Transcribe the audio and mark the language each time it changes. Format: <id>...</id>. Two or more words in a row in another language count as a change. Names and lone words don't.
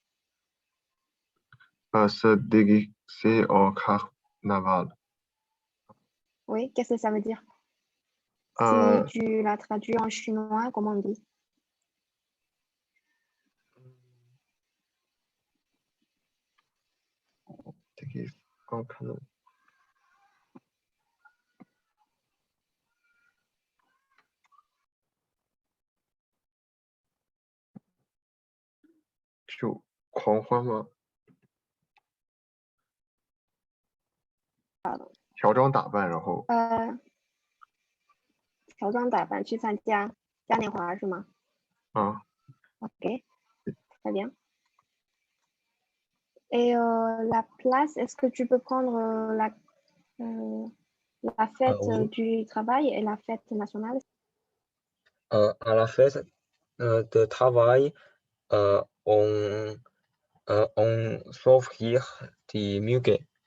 <fr>Se déguiser au carnaval. Oui, qu'est-ce que ça veut dire? Euh, Si tu la traduis en chinois, comment on dit? déguiser au carnaval.</fr> <zh>就狂欢吗？乔装打扮，然后乔装打扮去参加嘉年华是吗 ？</zh> <fr>Ok, très bien. Et la place, est-ce que tu peux prendre la fête Oui, du travail et la fête nationale? à la fête de travail, on s'offrir des muguets.</fr>